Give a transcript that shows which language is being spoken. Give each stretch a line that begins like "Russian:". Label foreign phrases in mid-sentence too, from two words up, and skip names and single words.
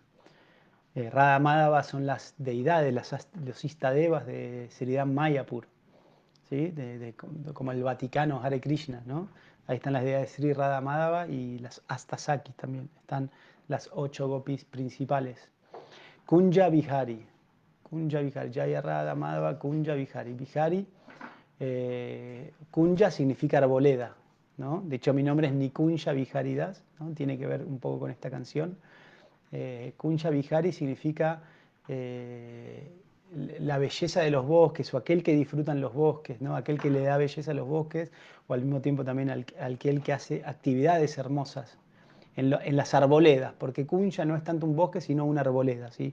Spanish: Radha Madhava son las deidades, los Istadevas de Sridham Mayapur, ¿sí? Como el Vaticano Hare Krishna, ¿no? Ahí están las deidades Sri Radha Madhava y las Astasakis también. Están las 8 gopis principales. Kunja Vihari, Jaya Radha Madhava Kunja Vihari. Vihari, Kunja significa arboleda, ¿no? De hecho mi nombre es Nikunja Viharidas, ¿no? Tiene que ver un poco con esta canción. Kunja Vihari significa la belleza de los bosques, o aquel que disfruta en los bosques, ¿no? Aquel que le da belleza a los bosques, o al mismo tiempo también aquel que hace actividades hermosas en las arboledas, porque Kunja no es tanto un bosque, sino una arboleda, ¿sí?